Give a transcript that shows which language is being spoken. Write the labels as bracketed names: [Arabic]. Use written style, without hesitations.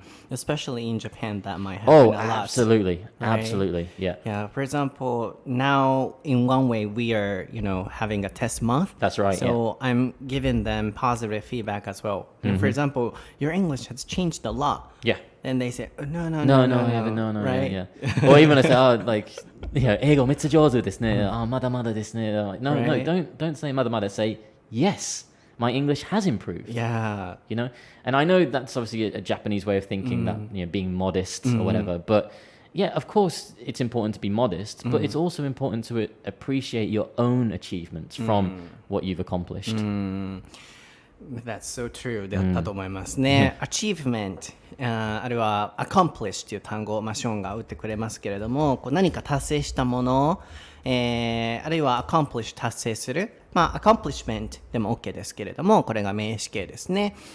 [English] Especially in Japan, that might happen a lot. Absolutely. Right? Absolutely. Yeah. Yeah. For example, now in one way we are, having a test month. That's right. So I'm giving them positive feedback as well. For example, your English has changed a lot. Yeah. And they say, no, right? Yeah. Or even I say, [Japanese] 英語めっちゃ上手ですね。まだまだですね。 [English] No, don't say まだまだ. Say yes.My English has improved. Yeah. And I know that's obviously a Japanese way of thinking that, being modest or whatever. But yeah, of course, it's important to be modest, but it's also important to appreciate your own achievements from what you've accomplished. That's so true [Japanese] だったと思いますね。achievement あるいは accomplish という単語をショーンが打ってくれますけれども、何か達成したもの、あるいは accomplish 達成する、accomplishment でも OK ですけれども、これが名詞形ですね。